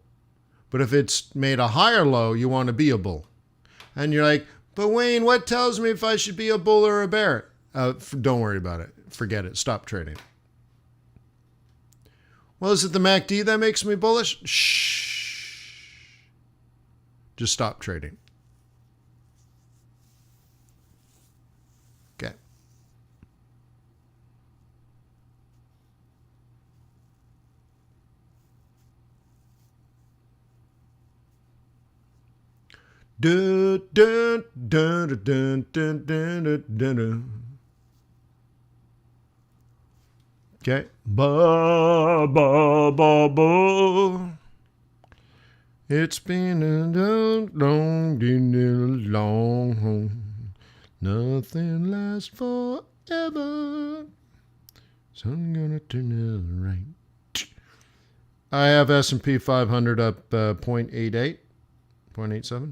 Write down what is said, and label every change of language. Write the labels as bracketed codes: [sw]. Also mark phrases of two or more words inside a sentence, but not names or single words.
[en] But if it's made a higher low, you want to be a bull. And you're like, but Wayne, what tells me if I should be a bull or a bear? Don't worry about it. Forget it. Stop trading. Well, is it the MACD that makes me bullish? Shh. Just stop trading. Okay. Dun, dun, dun, dun, dun, dun, dun, dun. Okay. Ba, ba, ba, ba. It's been a long, nothing lasts forever. So I'm gonna turn it right. I have S&P 500 up 0.88, 0.87.